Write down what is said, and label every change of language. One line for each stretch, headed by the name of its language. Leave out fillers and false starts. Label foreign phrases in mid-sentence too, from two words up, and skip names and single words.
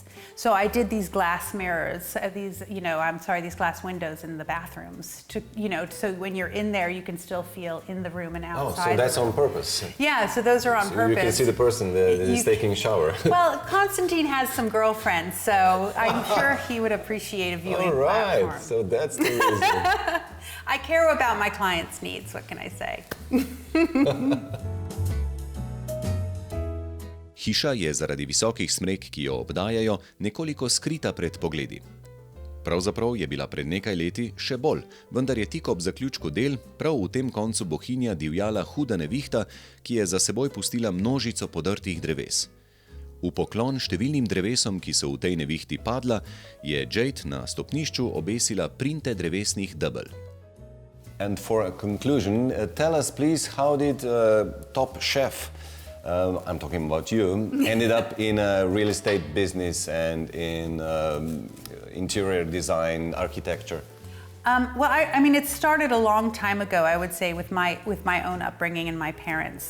English: So I did these glass mirrors, these glass windows in the bathrooms to, so when you're in there, you can still feel in the room and outside. Oh, so that's on purpose. Yeah, so those are on purpose. You can see the person that is taking a shower. Well, Constantine has some girlfriends, so I'm sure he would appreciate a viewing platform. All right, so that's the reason. I care about my clients' needs, what can I say?
Slovenian: Hiša je zaradi visokih smrek, ki jo obdajajo, nekoliko skrita pred pogledi. Pravzaprav je bila pred nekaj leti še bolj, vendar je tik ob zaključku del prav v tem koncu Bohinja divjala huda nevihta, ki je za seboj pustila množico podrtih dreves. V poklon številnim drevesom, ki so v tej nevihti padla, je Jade na stopnišču obesila printe drevesnih debel.
English: And for a conclusion, tell us please, how did Top Chef, I'm talking about you, ended up in a real estate business and in interior design, architecture? Well, I mean, it started a long time ago, I would say, with my own upbringing and my parents.